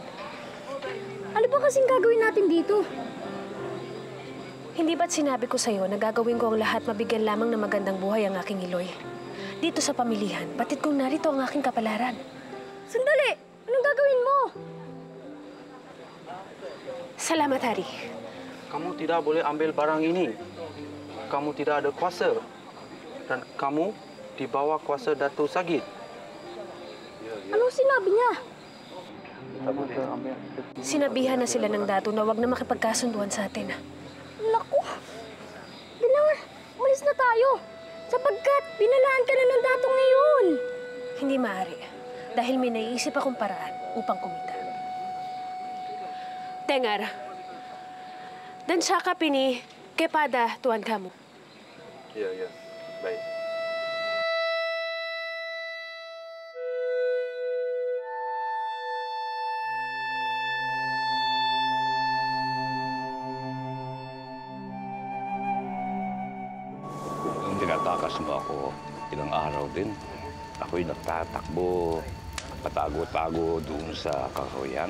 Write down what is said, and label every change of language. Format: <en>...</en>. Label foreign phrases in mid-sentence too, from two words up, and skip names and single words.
<tl>Ano ba kasing gagawin natin dito? Hindi ba't sinabi ko sa'yo na gagawin ko ang lahat mabigyan lamang ng magandang buhay ang aking Iloy? Dito sa pamilihan, batid kong narito ang aking kapalaran. Sandali! Anong gagawin mo? Salamat, Hari.</tl> <ms>Kamu tidak boleh ambil barang ini. Kamu tidak ada kuasa. Dan kamu di bawah kuasa Datuk Sagit.</ms> <tl>Anong sinabi niya? Sinabihan na sila ng dato na huwag na makipagkasunduan sa atin. Naku! Kailangan, umalis na tayo. Sapagkat binalaan ka na ng datong ngayon. Hindi maaari. Dahil may naiisip akong paraan upang kumita.</tl> <ms>Dengar, dan siya ka pini, kepada tuan kamu. Ya, baik.</ms> <tl>Nung tinatakas mo ako, ilang araw din, ako'y nagtatakbo, patago-tago doon sa kakahuyan.</tl>